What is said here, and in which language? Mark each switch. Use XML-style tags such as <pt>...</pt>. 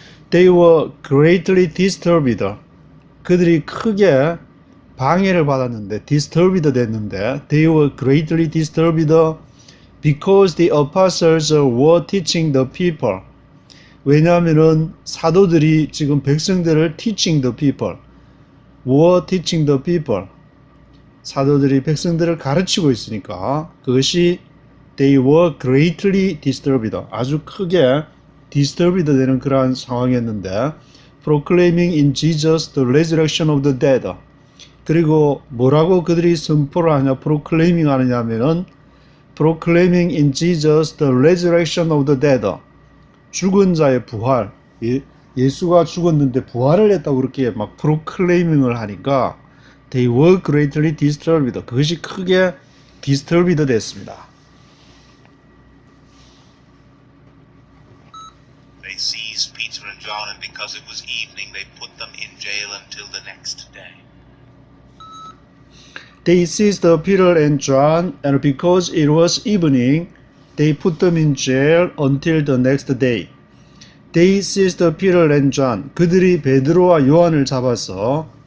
<en>They were greatly disturbed.</en> <ko>그들이 크게 방해를 받았는데,</ko> <en>disturbed</en> <ko>됐는데,</ko> <en>they were greatly disturbed because the apostles were teaching the people.</en> <ko>왜냐하면은 사도들이 지금 백성들을</ko> <en>teaching the people. were teaching the people.</en> <ko>사도들이 백성들을 가르치고 있으니까 그것이</ko> <en>they were greatly disturbed.</en> <ko>아주 크게</ko> <en>disturbed</en> <ko>되는 그러한 상황이었는데</ko> <en>proclaiming in Jesus the resurrection of the dead.</en> <ko>그리고 뭐라고 그들이 선포를 하냐, proclaiming 하느냐 하면은</ko> <en>proclaiming in Jesus the resurrection of the dead.</en> <ko>죽은 자의 부활. 예수가 죽었는데 부활을 했다고 그렇게 막 proclaiming을 하니까</ko> <en>they were greatly disturbed.</en> <ko>그것이 크게 disturbed 됐습니다.</ko> <en>They seized Peter and John, and because it was evening, they put them in jail until the next day. They seized Peter and John, and because it was evening, they put them in jail until the next day. They seized Peter and John.</en> <ko>그들이 베드로와 요한을 잡았어.</ko>